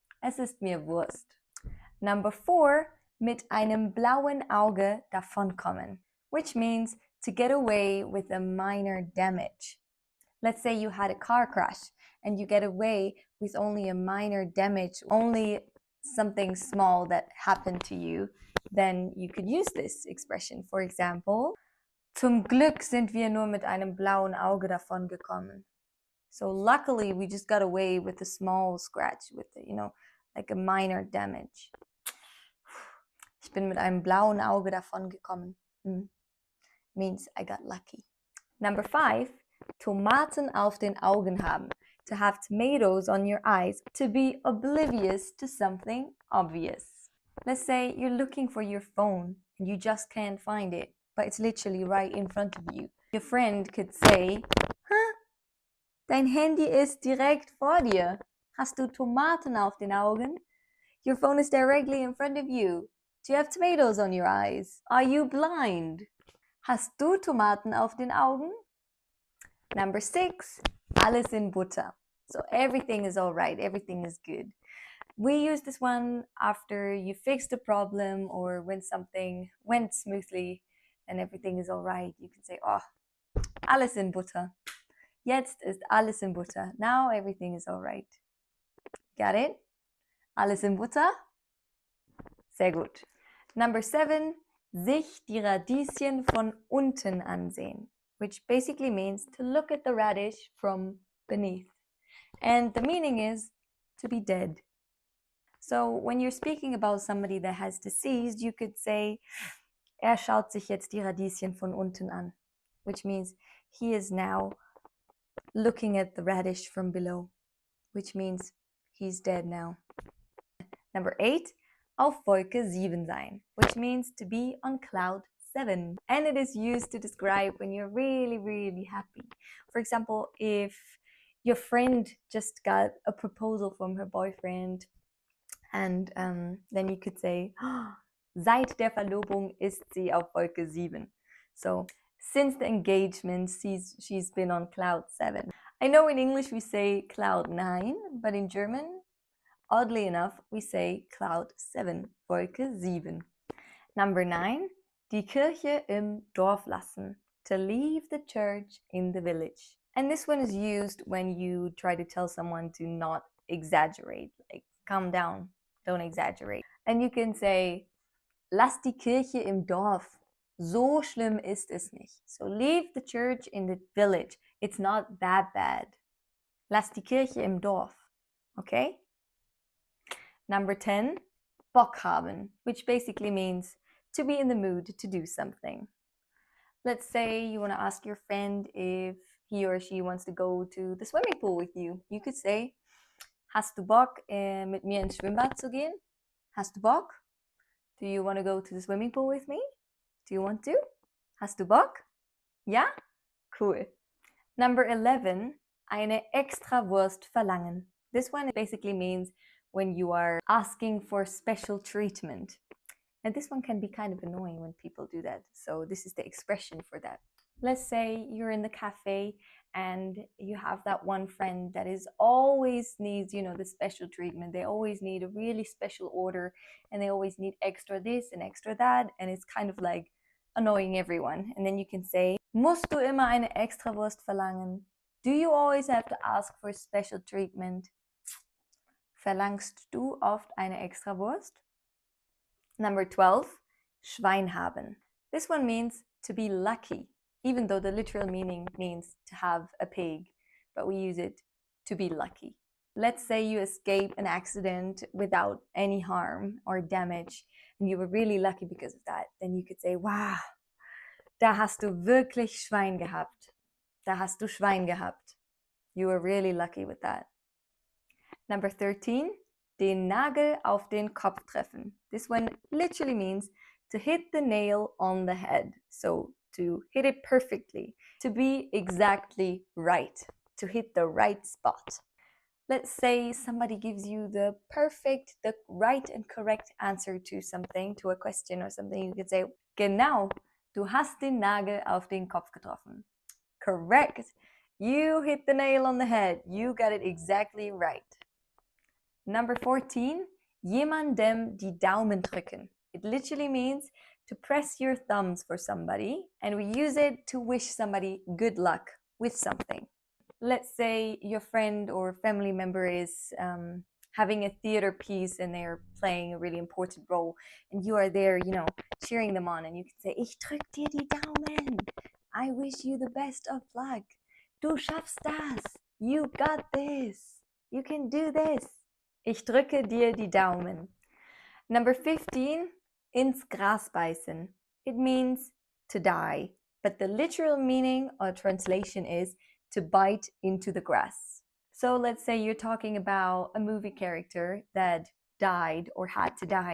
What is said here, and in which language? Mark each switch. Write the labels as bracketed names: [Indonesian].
[German] Es ist mir Wurst. [English] Number 4, [German] mit einem blauen Auge davonkommen, [English] which means to get away with a minor damage. Let's say you had a car crash and you get away with only a minor damage, only something small that happened to you, then you could use this expression. For example, [German] zum Glück sind wir nur mit einem blauen Auge davongekommen. [English] So luckily, we just got away with a small scratch, with like a minor damage. [German] Ich bin mit einem blauen Auge davon gekommen. [English] Means I got lucky. [German] Number 5, Tomaten auf den Augen haben. [English] To have tomatoes on your eyes, to be oblivious to something obvious. Let's say you're looking for your phone and you just can't find it, but it's literally right in front of you. Your friend could say, [German] dein Handy ist direkt vor dir. Hast du Tomaten auf den Augen? [English] Your phone is directly in front of you. Do you have tomatoes on your eyes? Are you blind? [German] Hast du Tomaten auf den Augen? Number 6, alles in Butter. [English] So everything is all right, everything is good. We use this one after you fixed a problem or when something went smoothly and everything is all right. You can say, [German] alles in Butter. Jetzt ist alles in Butter. [English] Now everything is all right. Got it? [German] Alles in Butter? Sehr gut. [English] Number 7, [German] sich die Radieschen von unten ansehen, [English] which basically means to look at the radish from beneath. And the meaning is to be dead. So when you're speaking about somebody that has deceased, you could say, [German] schaut sich jetzt die Radieschen von unten an, [English] which means he is now looking at the radish from below, which means he's dead now. Number 8, [German] auf Wolke 7 sein, [English] which means to be on cloud 7. And it is used to describe when you're really, really happy. For example, if your friend just got a proposal from her boyfriend and then you could say, [German] seit der Verlobung ist sie auf Wolke 7. [English] So since the engagement, she's been on cloud 7. I know in English we say cloud 9, but in German, oddly enough, we say cloud 7, Wolke 7. Number 9, [German] die Kirche im Dorf lassen, [English] to leave the church in the village. And this one is used when you try to tell someone to not exaggerate, like calm down, don't exaggerate. And you can say, [German] lass die Kirche im Dorf. So schlimm ist es nicht. [English] So leave the church in the village. It's not that bad. [German] Lass die Kirche im Dorf. [English] Okay? Number 10, [German] Bock haben, [English] which basically means to be in the mood to do something. Let's say you want to ask your friend if he or she wants to go to the swimming pool with you. You could say, [German] hast du Bock, mit mir ins Schwimmbad zu gehen? Hast du Bock? [English] Do you want to go to the swimming pool with me? Do you want to? [German] Hast du Bock? Ja? [English] Cool. [German] Number 11, eine Extrawurst verlangen. [English] This one basically means when you are asking for special treatment. And this one can be kind of annoying when people do that. So this is the expression for that. Let's say you're in the cafe and you have that one friend that is always needs, the special treatment. They always need a really special order and they always need extra this and extra that. And it's kind of like annoying everyone. And then you can say, [German] musst du immer eine Extrawurst verlangen? [English] Do you always have to ask for special treatment? [German] Verlangst du oft eine Extrawurst? Number 12, Schwein haben. [English] This one means to be lucky, even though the literal meaning means to have a pig, but we use it to be lucky. Let's say you escape an accident without any harm or damage, and you were really lucky because of that. Then you could say, wow, [German] da hast du wirklich Schwein gehabt. Da hast du Schwein gehabt. [English] You were really lucky with that. [German] Number 13, den Nagel auf den Kopf treffen. [English] This one literally means to hit the nail on the head. So to hit it perfectly, to be exactly right, to hit the right spot. Let's say somebody gives you the right and correct answer to something, to a question or something. You could say, [German] genau, du hast den Nagel auf den Kopf getroffen. [English] Correct. You hit the nail on the head. You got it exactly right. [German] Number 14, jemandem die Daumen drücken. [English] It literally means to press your thumbs for somebody, and we use it to wish somebody good luck with something. Let's say your friend or family member is having a theater piece and they're playing a really important role, and you are there, cheering them on, and you can say, [German] ich drück dir die Daumen. [English] I wish you the best of luck. [German] Du schaffst das. [English] You got this. You can do this. [German] Ich drücke dir die Daumen. Number 15, ins Gras beißen. [English] It means to die, but the literal meaning or translation is to bite into the grass. So let's say you're talking about a movie character that died or had to die.